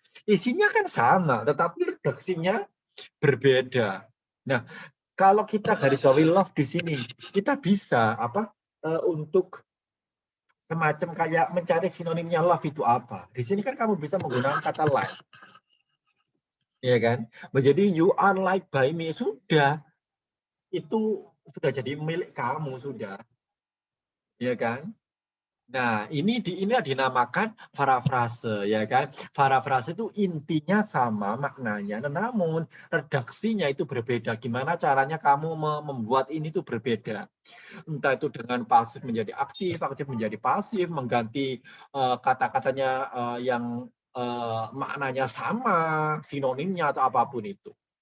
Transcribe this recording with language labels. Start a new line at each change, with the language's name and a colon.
Indonesian: Isinya kan sama, tetapi redaksinya berbeda. Nah, kalau kita garis bawahi love di sini, kita bisa untuk semacam kayak mencari sinonimnya love itu apa. Di sini kan kamu bisa menggunakan kata like. Ya kan? Menjadi
English: you are like by me, sudah.
Indonesian: Itu sudah jadi milik kamu, sudah. Ya kan? Nah, ini dinamakan parafrase, ya kan? Parafrase itu intinya sama maknanya, namun redaksinya itu berbeda. Gimana caranya kamu membuat ini tuh berbeda? Entah itu dengan pasif menjadi aktif, aktif menjadi pasif, mengganti kata-katanya yang maknanya sama, sinonimnya atau apapun itu.